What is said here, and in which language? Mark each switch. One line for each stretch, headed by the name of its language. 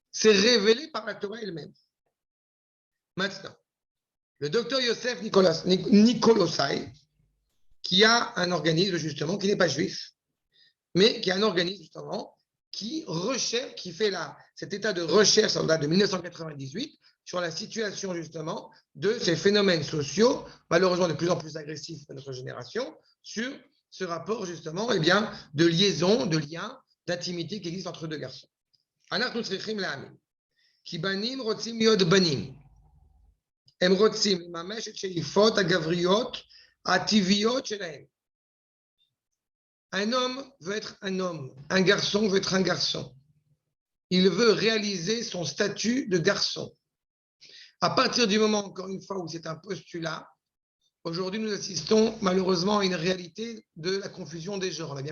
French: C'est révélé par la Torah elle-même. Maintenant, le docteur Yosef Nikolosai, qui a un organisme, justement, qui n'est pas juif, mais qui a un organisme, justement, qui recherche, qui fait cet état de recherche, en date de 1998, sur la situation, justement, de ces phénomènes sociaux, malheureusement de plus en plus agressifs de notre génération, sur ce rapport, justement, eh bien, de liaison, de lien, d'intimité qui existe entre deux garçons.
Hebrew: אנחנו צריכים להאמין, כי בנים רוצים להיות בנים. הם רוצים לממש את שאיפות הגבריות הטבעיות שלהם.
French: Un homme veut être un homme, un garçon veut être un garçon. Il veut réaliser son statut de garçon. À partir du moment, encore une fois, où c'est un postulat, aujourd'hui, nous assistons malheureusement à une réalité de la confusion des genres.